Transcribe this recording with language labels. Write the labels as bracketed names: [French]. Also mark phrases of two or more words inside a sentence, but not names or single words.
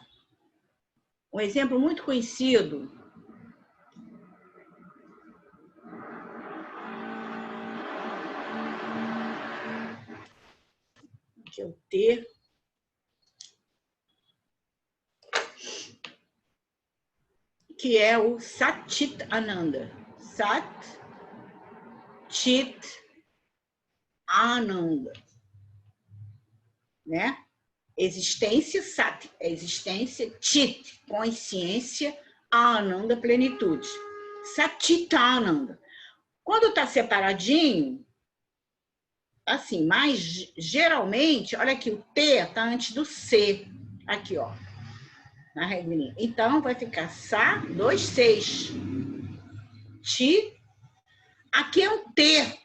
[Portuguese] Um exemplo muito conhecido que é o T, que é o [Sanskrit] Sat-Chit Ananda. Sat-Chit Ananda. [Portuguese] Né? Existência Sat, é existência, Chit, consciência, Ananda, plenitude. [Sanskrit] Sat-Chit-Ananda. [Portuguese] Quando está separadinho, assim, mas geralmente, olha aqui, o T está antes do C. Aqui, ó. Na regrinha. Então, vai ficar Sa, 2, 6. Ti. Aqui é um T.